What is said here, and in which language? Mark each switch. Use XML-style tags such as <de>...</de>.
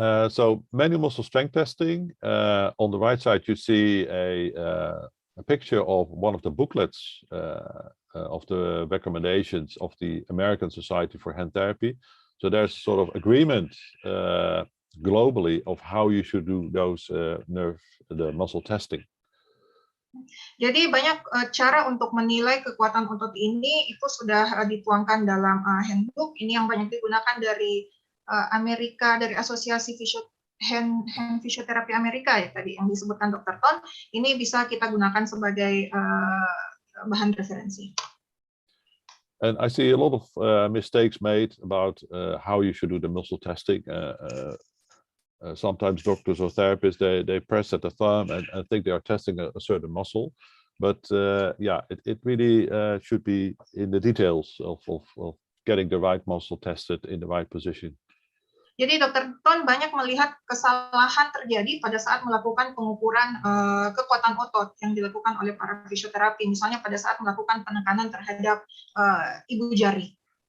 <en>So manual muscle strength testing. On the right side, you see a picture of one of the booklets of the recommendations of the American Society for Hand Therapy. So there's sort of agreement globally of how you should do those the muscle testing.</en> <id>Jadi banyak cara untuk menilai kekuatan otot ini itu sudah dituangkan dalam handbook. Ini yang banyak digunakan dari Amerika, dari Asosiasi Hand Physiotherapy Amerika ya tadi yang disebutkan Dr. Ton. Ini bisa kita gunakan sebagai bahan referensi.</id> <en>And I see a lot of mistakes made about how you should do the muscle testing. Sometimes doctors or therapists, they press at the thumb and think they are testing a certain muscle. But yeah, it really should be in the details of getting the right muscle tested in the right position.</en> <id>Jadi Dr. Ton banyak melihat kesalahan terjadi pada saat melakukan pengukuran kekuatan otot yang dilakukan oleh para fisioterapi, misalnya pada saat melakukan penekanan terhadap ibu jari.</id>